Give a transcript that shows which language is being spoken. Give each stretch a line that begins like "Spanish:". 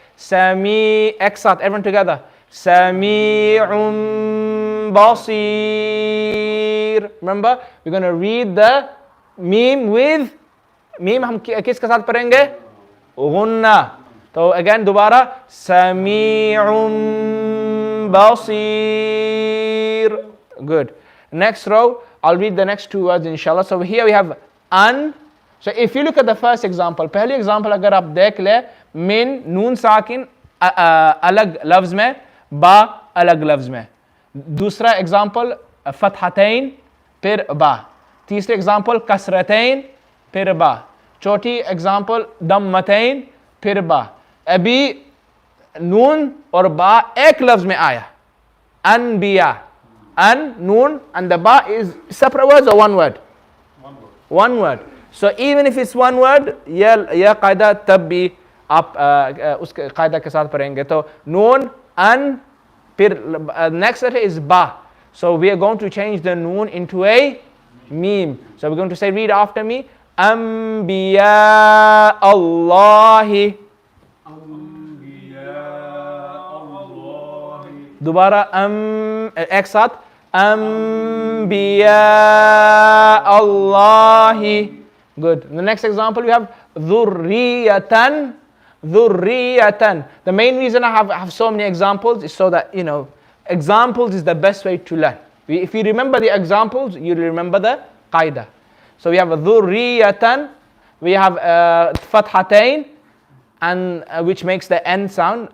English: Sami,
Hindi: एक साथ,
English: everyone together. Sami'un basir. Remember, we're going to read the meme with
Hindi: meme हम किसके साथ पढ़ेंगे? गुन्ना. तो
English: again
Hindi: दोबारा समीउम basir. Good.
English: Next row, I'll read the next two words inshallah. So here we have an. So if you look at the first example,
Hindi: पहली example अगर आप देख ले, min नून साकिन अलग लफ्ज में, बा अलग लफ्ज में. दूसरा example फतहतैन फिर बा. तीसरे example कसरतैन फिर बा. चौथी एग्जाम्पल दम्मतैन फिर बा. अभी नून और बा एक लफ्ज में आया. अनबिया.
English: An, noon, and the ba is separate words or one word? One word. So even if it's one word,
Hindi: यह कायदा तब भी आप उस कायदा के साथ पढ़ेंगे. तो noon, an, फिर
English: next letter is ba. So we are going to change the noon into a meme. So we're going to say, read after me. Anbiya Allahi.
Hindi: दोबारा एक साथ Anbiya Allahi.
English: Good. In the next example, we have dhurriyatan. Dhurriyatan. The main reason I have so many examples is so that, examples is the best way to learn. If you remember the examples, you remember the qaida. So we have dhurriyatan, we have fathatain, and which makes the N sound.